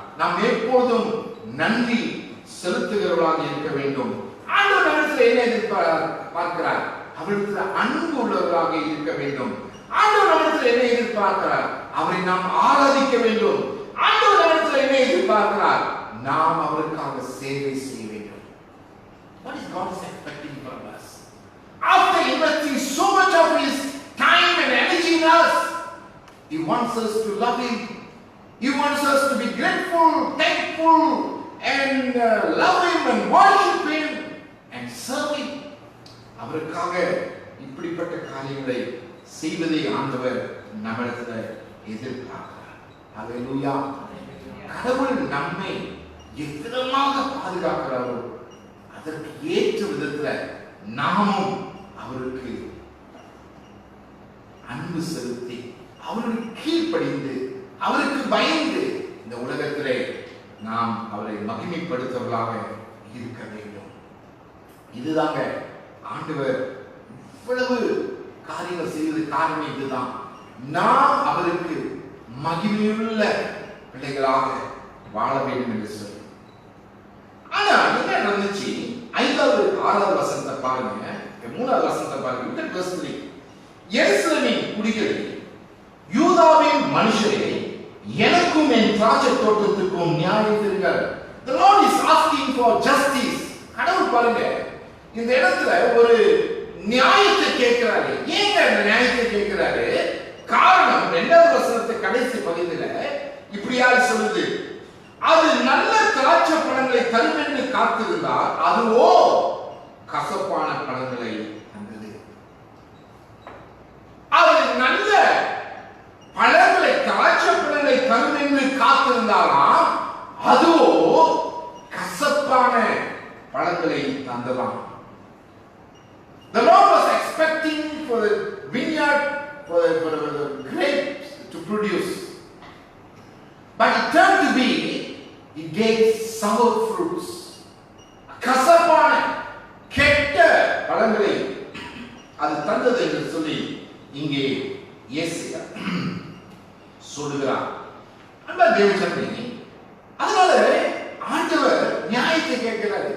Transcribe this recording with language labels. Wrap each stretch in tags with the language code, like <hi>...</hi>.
<ta>நாம் எப்போதும் நன்றி செலுத்துகிறவர்களாக இருக்க வேண்டும். ஆண்டவர் நம்மிடத்தில் என்ன எதிர்பார்க்கிறார்? அவரிடத்தில் அன்பு உள்ளவர்களாக இருக்க வேண்டும். ஆண்டவர் நம்மிடத்தில் என்ன எதிர்பார்க்கிறார்? அவரை நாம் ஆராதிக்க வேண்டும். ஆண்டவர் நம்மிடத்தில் என்ன எதிர்பார்க்கிறார்? நாம் அவருக்காக சேவை செய்ய வேண்டும்.</ta> <en>What is God expecting from us? After investing so much of His time and energy in us, He wants us to love Him. He wants us to be grateful, thankful, and love Him and worship Him and serve Him.</en> <ta>அவருக்காக இப்படிப்பட்ட காரியங்களை செய்வதை ஆண்டவர் நம்மிடத்தில் எதிர்பார்க்கிறார். ஹல்லேலூயா. கடவுள் நம்மை எவ்விதமாக பாதுகாக்கிறாரோ அதற்கு ஏற்ற விதத்தில் நாமும் அவருக்கு அன்பு செலுத்தி, அவருக்கு கீழ்ப்படிந்து, அவருக்கு பயந்து இந்த உலகத்திலே நாம் அவரை மகிமைப்படுத்துவர்களாக இருக்க வேண்டும். இதுதாங்க ஆண்டவர் இவ்வளவு காரியங்கள் செய்வது காரணம் இதுதான். நாம் அவருக்கு மகிமையுள்ள பிள்ளைகளாக வாழ வேண்டும் என்று சொல்லி. ஆனா என்ன நடந்துச்சு? 5வது 6வது வசனத்தை பாருங்க, 3வது வசனத்தை பாருங்க. இந்த verse 3, எருசலேமின் குடிகளே, யூதாவின் மனுஷரே, எனக்கும் என் திராட்சை தோட்டத்துக்கும் நியாயம் தருங்கள்.</ta> <en>The Lord is asking for justice.</en> <ta>கடவுள் பாருங்க இந்த இடத்துல ஒரு நியாயத்தை கேட்கிறாரு. ஏங்க இந்த நியாயத்தை கேட்கிறாரு? காரணம் 2வது வசனத்தை கடைசி பகுதியில இப்படியா சொல்லுது, அது நல்ல திராட்சை பழங்களை தரும் என்று காத்திருந்தார், அதுவோ கசப்பான பழங்களை தந்தது. அது நல்ல பழங்களை, திராட்சை பழங்களை தரும் என்று காத்திருந்தாராம், அதுவோ கசப்பான பழங்களை தந்ததாம்.</ta> <en>The Lord was expecting for the vineyard, for the grapes to produce, but it turned to be, it gave sour fruits.</en> <ta>கசப்பான கெட்ட பழங்களை அது தந்தது என்று சொல்லி இங்கே இயேசுயா சொல்லுகிறார். அன்பா தேவஜனமே, அதனால ஆண்டவர் நியாயத்தை கேட்கிறாரு.</ta>